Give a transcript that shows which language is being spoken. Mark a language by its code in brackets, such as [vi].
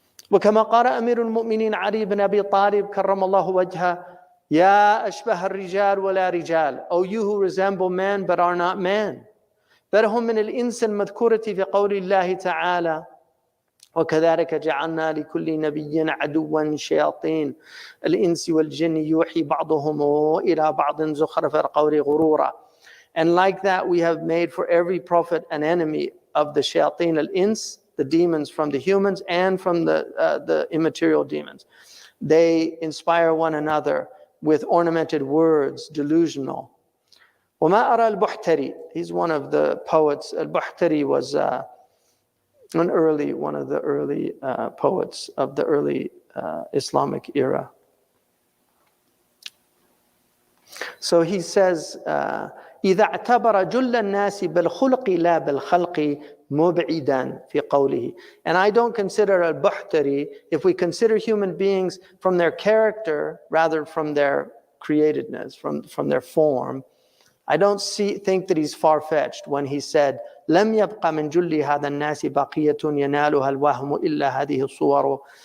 [ar] وكما قال أمير المؤمنين علي بن أبي طالب كرم الله وجهه يا أشبه الرجال ولا رجال, [en] O you who resemble men but are not men, [ar] بل هم من الإنس المذكورة في قول الله تعالى وكذلك جعلنا لكل نبي عدوا شياطين الإنس والجن يوحي بعضهم إلى بعض زخرف القول غرورا. [en] And like that we have made for every prophet an enemy of the shayateen al-ins, the demons from the humans and from the immaterial demons. They inspire one another with ornamented words, delusional. [ar] وما أرى البحتري, [en] he's one of the poets. Al-Buhtari was one of the early poets of the early Islamic era. So he says, [ar] إذا اعتبر جل الناس بالخلق لا بالخلق مبعدا في قوله. [en] And I don't consider al-Buhtari, if we consider human beings from their character rather from their createdness, from their form, I don't think that he's far-fetched when he said [ar] لم يبق من جل هذا الناس بقية ينالها الوهم إلا هذه الصور.